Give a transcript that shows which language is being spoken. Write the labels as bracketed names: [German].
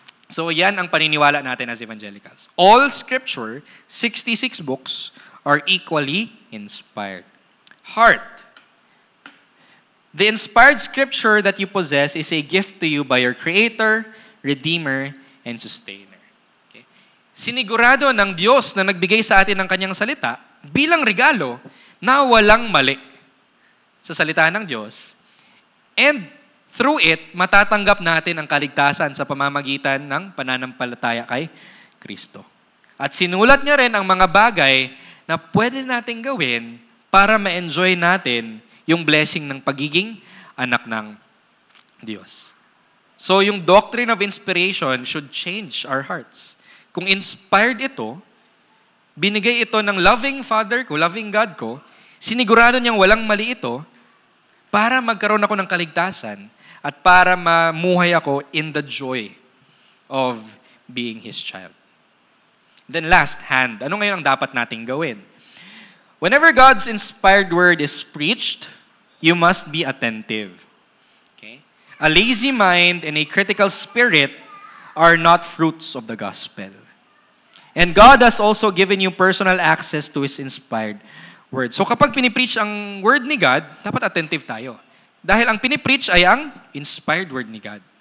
[English] So yan ang paniniwala natin as evangelicals. All Scripture, 66 books, are equally inspired. Heart. The inspired Scripture that you possess is a gift to you by your Creator, Redeemer, and Sustainer. Okay? [Filipino] Sinigurado ng Diyos na nagbigay sa atin ng kanyang salita bilang regalo na walang mali sa salita ng Diyos. And through it, matatanggap natin ang kaligtasan sa pamamagitan ng pananampalataya kay Kristo. At sinulat niya rin ang mga bagay na pwede natin gawin para ma-enjoy natin yung blessing ng pagiging anak ng Diyos. [English] So yung doctrine of inspiration should change our hearts. [Filipino] Kung inspired ito, binigay ito ng loving Father ko, loving God ko, sinigurado niyang walang mali ito para magkaroon ako ng kaligtasan at para mamuhay ako in the joy of being His child. Then last, hand. Ano ngayon ang dapat nating gawin? [English] Whenever God's inspired word is preached, you must be attentive. Okay? A lazy mind and a critical spirit are not fruits of the gospel. And God has also given you personal access to His inspired word. [Filipino] So kapag pinipreach ang word ni God, dapat attentive tayo. Dahil ang pinipreach ay ang inspired word ni God.